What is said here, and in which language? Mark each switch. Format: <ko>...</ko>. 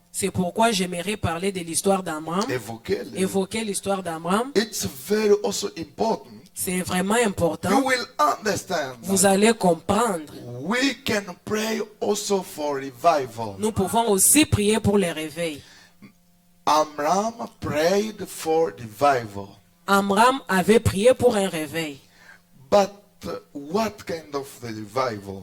<fr>C'est pourquoi j'aimerais parler de l'histoire d'Amram. Évoquer l'histoire d'Amram.</fr> <en>It's very also important.</en> <fr>C'est vraiment</fr> <en>You</en> <fr>important.</fr> <en>will understand.</en> <fr>Vous allez comprendre.</fr> <en>We can pray also for revival.</en> <fr>Nous pouvons aussi prier pour les réveils.</fr> <en>Amram prayed for revival.</en> <fr>Amram avait prié pour un réveil.</fr> <en>But what kind of the revival?</en>